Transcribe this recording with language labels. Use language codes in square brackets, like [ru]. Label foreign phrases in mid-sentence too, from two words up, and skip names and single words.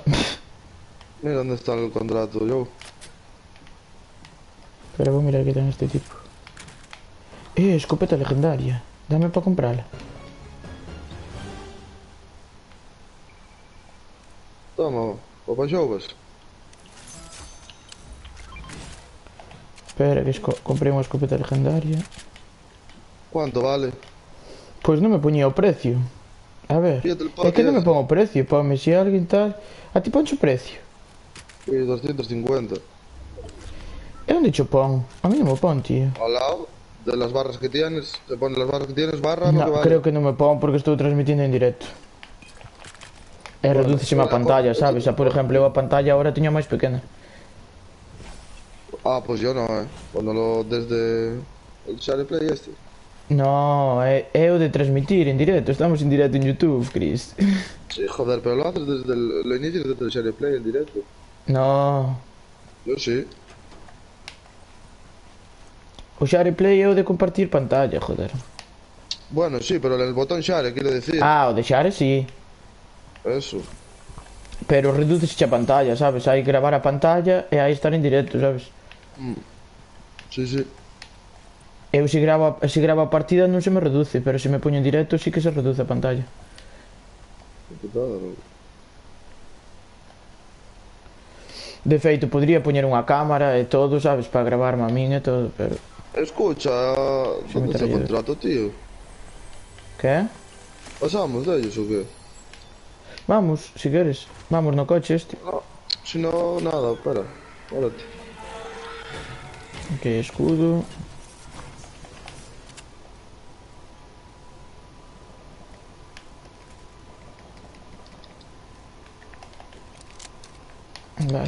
[es] Mira dónde está el contrato, yo. [gl] Pero vou mirar que ten este tipo. [es] Escopeta legendaria. Dame para comprarla. [gl] Toma, papá xovas. Espera, que comprei unha escopeta legendaria. [es] ¿Cuánto vale? [gl] Pois non me poñía o precio. A ver, [es] Fíjate el [gl] é que non me [es] ese. [gl] pon o precio, ponme se alguén tal. A ti ponche o precio. [es] Sí, 250. [gl] E onde cho pon? A mí non me pon, tío. [es] Al lado de las barras que tienes, te pone las barras que tienes, barra lo No, que vale. [gl] creo que non me pon porque estou transmitindo en directo. E [es] Bueno, [gl] redúceseme a pantalla, [es] coño, [gl] sabes? Por exemplo, eu a pantalla agora teño máis pequena. Ah, [es] pues yo no, Cuando lo desde el Share Play este. [gl] No, é o de transmitir en directo. [es] Estamos en directo en YouTube, Chris. Sí, joder, pero lo haces desde lo inicias desde el Share Play en directo. No. Yo sí. [gl] O Share Play é o de compartir pantalla, joder. [es] Bueno, sí, pero el botón Share, quiero decir. [gl] Ah, o de Share sí. [es] Eso. [gl] Pero redúcese a pantalla, sabes? Hai que gravar a pantalla e aí estar en directo, sabes? [es] Sí, sí. [gl] Eu se gravo a partida non se me reduce, pero se me poño en directo sí que se reduce a pantalla. [es] Putada, ¿no? [gl] De feito, podría poñer unha cámara e todo, sabes? Para gravarme a min e todo, pero... [es] Escucha, ¿dónde está el contrato, tío? [gl] Que? [es] ¿Pasamos de ellos o qué? [gl] Vamos, si queres. Vamos no coche este. [es] No, si no, nada, espera. Órate. Ok, escudo. Vale.